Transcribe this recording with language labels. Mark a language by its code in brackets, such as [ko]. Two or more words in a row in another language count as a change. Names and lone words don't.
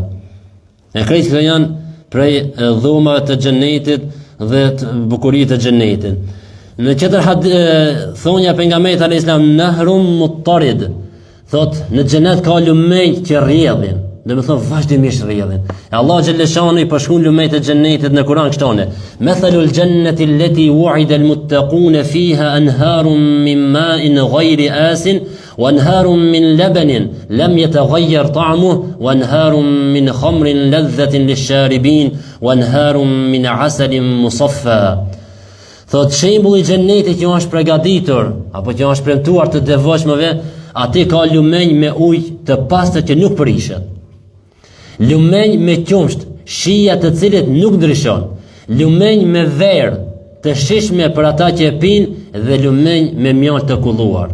[sq] E krejt këto janë prej dhomave të xhenetit dhe të bukuritë të xhenetit. Në tjetër thonja pejgamberit [ar] عليه السلام نهر مطرد, [sq] thot në xhenet ka lumej që rrjedhin. Domethënë vazhdimisht rrjedhin. E Allah xhaleshani I përshkruan lumejt e xhenetit në Kur'an kështone. [ar] مثل الجنة التي وعد المتقون فيها أنهار من ماء غير آسن وأنهار من لبن لم يتغير طعمه وأنهار من خمر لذة للشاربين وأنهار من عسل مصفى. [sq] Thot shembulli I xhenetit që është përgatitur apo që është premtuar të devotshmëve, aty ka lumenj me ujë të pastër që nuk prishet. Lumenj me qumsht, shija të cilit nuk ndryshon. Lumenj me verë të shishme për ata që e pinë dhe lumenj me mjallë të kulluar.